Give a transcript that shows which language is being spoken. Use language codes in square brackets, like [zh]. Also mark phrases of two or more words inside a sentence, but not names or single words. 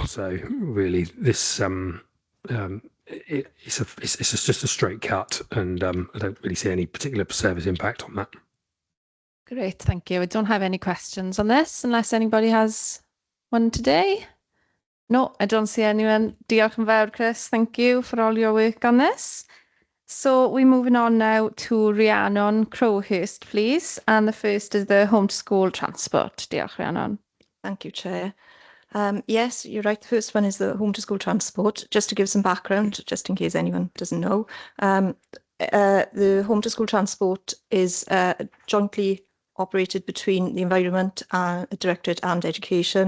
[en] So really, this it's just a straight cut, and I don't really see any particular service impact on that. Great, thank you. I don't have any questions on this unless anybody has one today. No, I don't see anyone. [cy] Diolch yn fawr, Chris. [en] Thank you for all your work on this. So we're moving on now to Rhiannon Crowhurst, please. And the first is the home to school transport. [cy] Diolch, Rhiannon. [en] Thank you, Chair. Yes, you're right. The first one is the home to school transport. Just to give some background, just in case anyone doesn't know, the home to school transport is jointly operated between the Environment Directorate and Education.